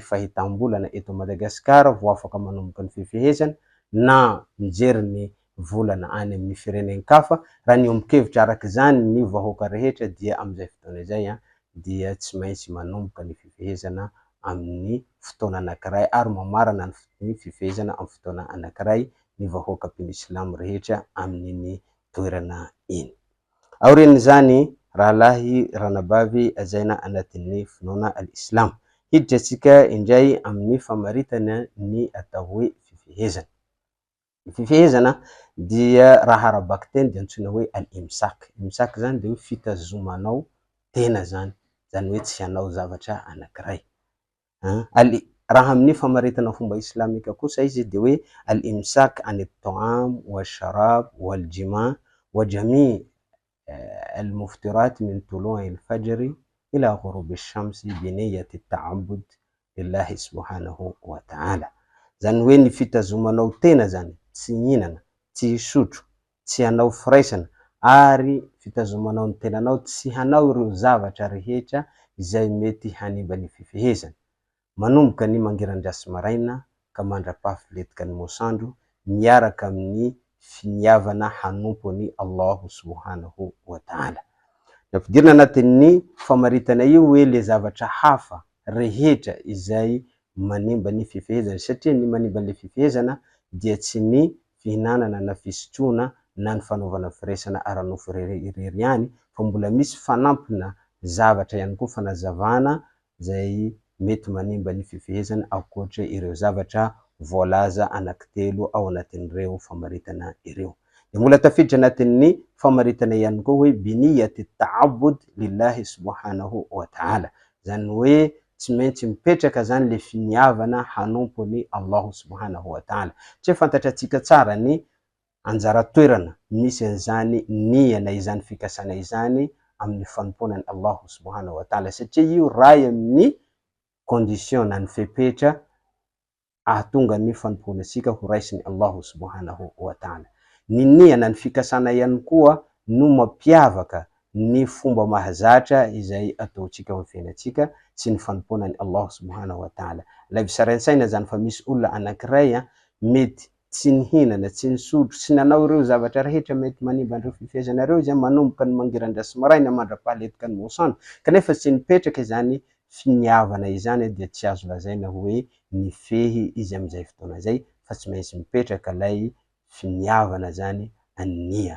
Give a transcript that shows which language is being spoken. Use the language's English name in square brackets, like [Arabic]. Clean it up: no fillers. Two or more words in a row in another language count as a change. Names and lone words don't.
[Malagasy] fahitam-bolana eto Madagasikara vao afaka manomboka ny fifehezana na mijery ny volana any amin'ny firenenen-kafa, raha niombon-kevitra araka izany ny vahoaka rehetra dia amin'izay fotoana izay dia tsy maintsy manomboka ny fifehezana amin'ny fotoana anankiray ary mamarana ny fifehezana amin'ny fotoana anankiray ny vahoaka mpino Islamo rehetra amin'iny toerana iny. Aorian'izany rahalahy ranabavy azaina anatin'ny finoana al-Islam, hiditra indray amin'ny famaritana ny atao hoe fifehezana. Ny fifehezana dia raha arabaky teny dia antsoina hoe al-imsak. Imsak zany de hoe fitazomanao tena zany hoe tsy hanao zavatra anankiray. Raha amin'ny famaritana fomba islamika kosa izy de hoe [Arabic] الإمساك عن الطعام والشراب والجماع وجميع المفطرات من طلوع الفجر إلى غروب الشمس بنية التعبد لله سبحانه وتعالى. [Malagasy] Zany hoe ny fitazomanao tena zany, tsy hihinana, tsy hisotro, tsy hanao firaisana, ary fitazomanao ny tenanao tsy hanao ireo zavatra rehetra izay mety hanimba ny fifehezana, manomboka ny mangeran-drasy maraina ka mandrapahafiletika ny masoandro, miaraka amin'ny finiavana hanompo ny Allahu [Arabic] سبحانه وتعالى. [Malagasy] Ampidirina anatin'ny famaritana io hoe le zavatra hafa rehetra izay manimba ny fifehezana, satria ny manimba le fifehezana dia tsy ny fihinanana na fisotroana na ny fanaovana firaisana ara-nofo irery ihany, fa mbola misy fanampina zavatra ihany koa fanazavana zay mety manimba ny fifehezana ankoatra ireo zavatra voalaza anankitelo ao anatin'ireo famaritana ireo. De mbola tafiditra anatin'ny famaritana ihany koa hoe [Arabic] بنية التعبد لله سبحانه وتعالى. [Malagasy] Zany hoe tsy maintsy mipetraka zany le finiavana hanompo ny Allahu [Arabic] سبحانه وتعالى. [Malagasy] Tsy fantatra atsika tsara ny anjara toerana misy an'izany nia na izany fikasana izany amin'ny fanompoana ny Allahu [Arabic] سبحانه وتعالى, [Malagasy] satria io ray amin'ny condition na ny fepetra ahatonga ny fanompoana antsika ho raisin'ny Allahu [Arabic] سبحانه وتعالى. [Malagasy] Ny nia na ny fikasana ihany koa no mampiavaka ny fomba mahazatra izay ataotsika amin'ny fiainantsika sy ny fanompoana ny Allahu [Arabic] سبحانه وتعالى. [Malagasy] Lavi saraintsaina zany fa misy olona anankiray mety tsy nihinana, tsy nisotro, tsy nanao ireo zavatra rehetra mety manimba andreo fifehezana reo izy manomboka ny mangeran-drasy maraina mandrapahaletika ny masoandro, kanefa tsy nipetraka izany finiavana izany dia tsy azo lazaina hoe nifehy izy am'izay fotoana zay, fa tsy maintsy mipetraka lay finiavana zany an-nia.